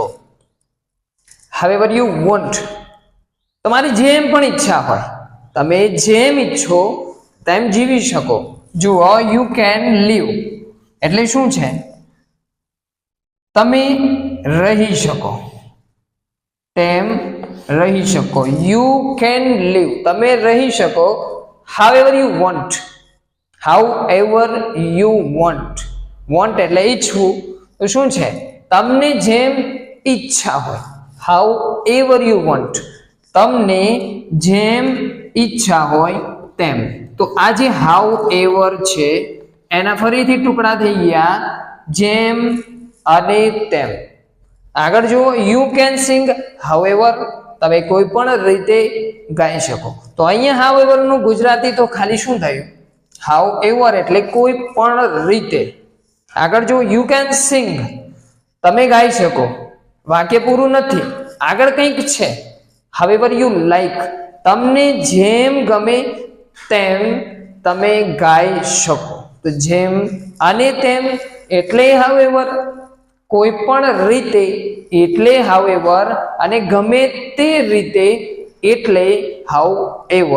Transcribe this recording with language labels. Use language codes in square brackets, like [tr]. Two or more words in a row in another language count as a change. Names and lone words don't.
[en] however you want, [gu] તમારી જેમ પણ ઈચ્છા હોય તમે જેમ ઈચ્છો તેમ જીવી શકો. જુઓ, [en] you can live [gu] એટલે શું છે? તમે રહી શકો, તેમ રહી શકો. [en] you can live, [gu] તમે રહી શકો. [en] however you want, however you want, want [gu] એટલે ઈચ્છવું. તો શું છે? તમને જેમ ઈચ્છા હોય. [en] however you want, [gu] તમને જેમ ઈચ્છા હોય તેમ. તો આ જે however છે એના ફરીથી ટુકડા થઈ ગયા, જેમ અને તેમ. આગળ જુઓ, [en] you can sing however, [gu] તમે કોઈ પણ રીતે ગાઈ શકો. તો અહીંયા however નું ગુજરાતી તો ખાલી શું થયું? however એટલે કોઈ પણ રીતે. આગળ જો, [en] you can sing, [gu] તમે ગાઈ શકો. વાક્ય પૂરું નથી, આગળ કંઈક છે. [en] however you like, [gu] તમને જેમ ગમે તેમ તમે ગાઈ શકો. તો જેમ અને તેમ એટલે however, કોઈ પણ રીતે એટલે however, અને ગમે તે રીતે એટલે however.